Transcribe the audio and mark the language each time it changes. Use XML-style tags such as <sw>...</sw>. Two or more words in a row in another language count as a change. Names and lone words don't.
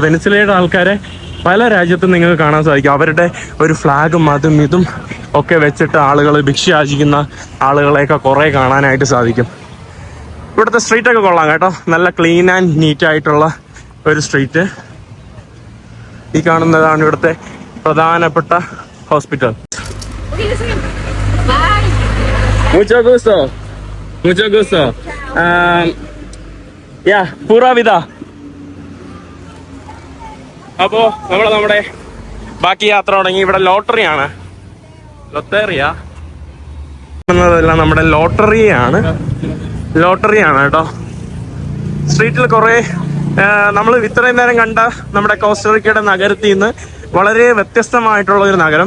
<ml>വെനിസിലയുടെ ആൾക്കാരെ പല രാജ്യത്തും നിങ്ങൾക്ക് കാണാൻ സാധിക്കും. അവരുടെ ഒരു ഫ്ലാഗും അതും ഇതും ഒക്കെ വെച്ചിട്ട് ആളുകൾ ഭിക്ഷ യാചിക്കുന്ന ആളുകളെയൊക്കെ കുറേ കാണാനായിട്ട് സാധിക്കും. ഇവിടുത്തെ സ്ട്രീറ്റൊക്കെ കൊള്ളാം കേട്ടോ. നല്ല</ml> <en>clean and neat</en> <ml>ആയിട്ടുള്ള ഒരു സ്ട്രീറ്റ്. ഈ കാണുന്നതാണ് ഇവിടുത്തെ പ്രധാനപ്പെട്ട ഹോസ്പിറ്റൽ.</ml> <es>Mucho gusto. Mucho gusto. Pura vida.</es> <ml>അപ്പോൾ നമ്മുടെ ബാക്കി യാത്ര തുടങ്ങി. ഇവിടെ ലോട്ടറിയാണ്. ലോട്ടറിയെല്ലാം നമ്മുടെ ലോട്ടറിയാണ് കേട്ടോ. സ്ട്രീറ്റിൽ കുറേ നമ്മൾ ഇത്രയും നേരം കണ്ട നമ്മുടെ കോസ്റ്ററിക്കയുടെ നഗരത്തിൽ നിന്ന് വളരെ വ്യത്യസ്തമായിട്ടുള്ള ഒരു നഗരം.</ml>